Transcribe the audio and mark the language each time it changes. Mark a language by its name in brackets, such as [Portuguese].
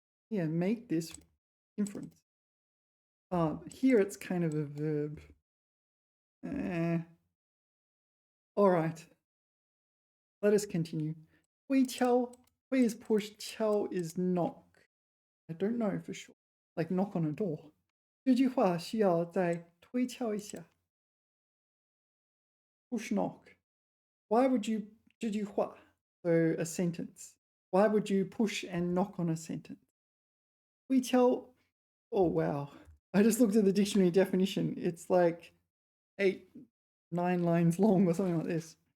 [English] Yeah, make this inference. Here it's kind of a verb. All right. Let us continue. 推敲. 推 is push, 敲 is knock. I don't know for sure. Like knock on a door. [Chinese] 这句话需要再推敲一下. [English] Push knock. Why would you 这句话? So a sentence. Why would you push and knock on a sentence? 推敲.Oh wow. I just looked at the dictionary definition. It's like 9 lines long or something like this.